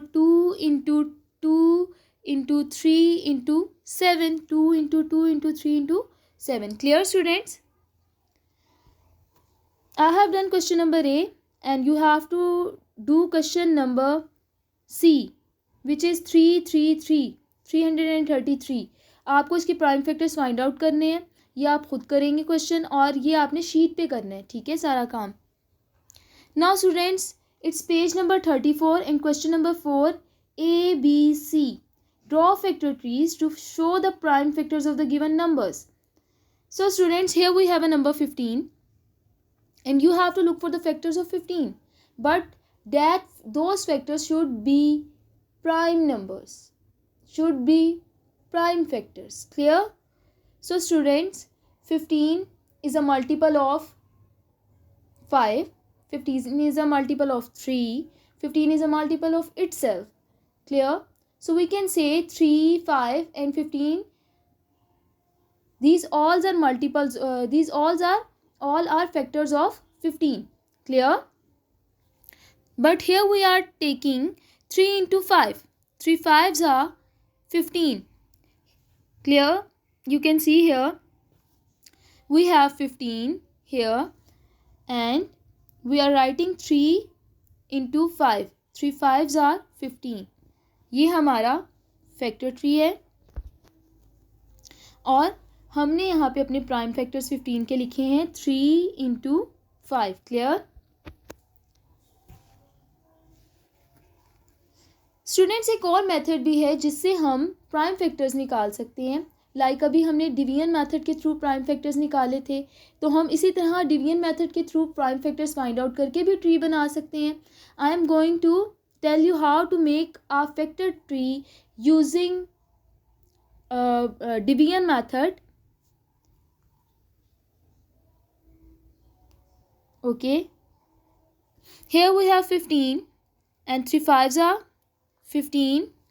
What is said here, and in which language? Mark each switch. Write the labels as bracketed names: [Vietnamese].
[English] 2 into 2 into 3 into 7. 2 into 2 into 3 into 7. Clear students? I have done question number A and you have to do question number C, which is 333. [Hindi] आपको इसके prime factors find out करने हैं. ये आप खुद करेंगे question और ये आपने शीट पे करना है. ठीक है सारा काम. [English] Now students, it's page number 34 and question number 4 ABC. Draw factor trees to show the prime factors of the given numbers. So students, here we have a number 15 and you have to look for the factors of 15, but those factors should be prime numbers, should be prime factors. Clear? So students, 15 is a multiple of 5, 15 is a multiple of 3, 15 is a multiple of itself. Clear? So we can say 3 5 and 15, these all are multiples, these all are factors of 15. Clear? But here we are taking 3 into 5. 3 5s are 15. Clear? You can see here we have 15 here and we are writing 3 into 5. 3 5s are 15. [Hindi] ये हमारा factor tree है और हमने यहाँ पे अपने prime factors 15 के लिखे हैं [English] 3 into 5. [Hindi] क्लियर? स्टूडेंट्स, एक और मेथड भी है जिससे हम प्राइम फैक्टर्स निकाल सकते हैं. लाइक अभी हमने डिवीजन मेथड के थ्रू प्राइम फैक्टर्स निकाले थे, तो हम इसी तरह डिवीजन मेथड के through prime factors find out करके भी ट्री बना सकते हैं. [English] I am going to tell you how to make a factor tree using division method. Okay, here we have 15 and 3 5s are 15.